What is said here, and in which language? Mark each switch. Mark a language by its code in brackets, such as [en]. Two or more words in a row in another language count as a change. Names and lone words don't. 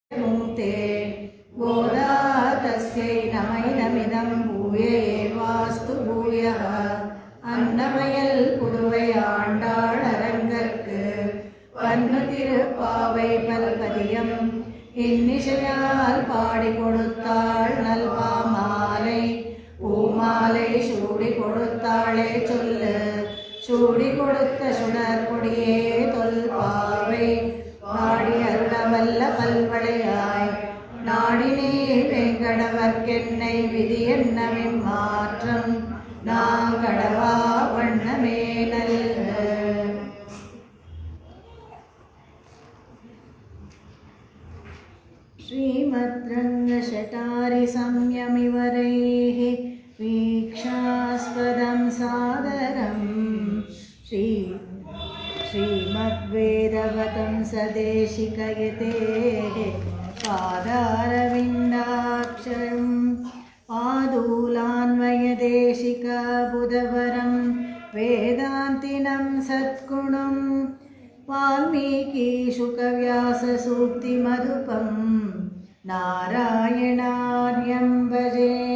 [sa] मुक्ते गोदा तस्यै नमैनमिदं भूये वास्तु भूयः अन्नमयल पुरुவை [ta] ஆண்டாள் அரங்கற்கு பன்னு திருப்பாவை பல்பதியம் இன்னிசையால் பாடி கொடுத்தாள் நல்பாமாலை பூமாலை சூடி கொடுத்தாளே சொல்லு சூடி கொடுத்த சுடர் கொடியே தொல்பாவை பாடி அருளவல்ல பல்வளையாய் நாடினே வெங்கடவர்க்கென்னை விதி என்னவின் மாற்றம் நாங்கடவா வண்ணமே நல்க. [sa] श्रीमद्रङ्गशटारि संयमिवरैः वीक्षास्पदं सादरं श्रीमद्वेदवतं सदेशिकयतेः पादारविन्दाक्षरं पादूलान्वयदेशिकबुधवरं वेदान्तिनं सद्गुणं वाल्मीकिशुकव्याससूक्तिमधुपं नारायणार्यं भजे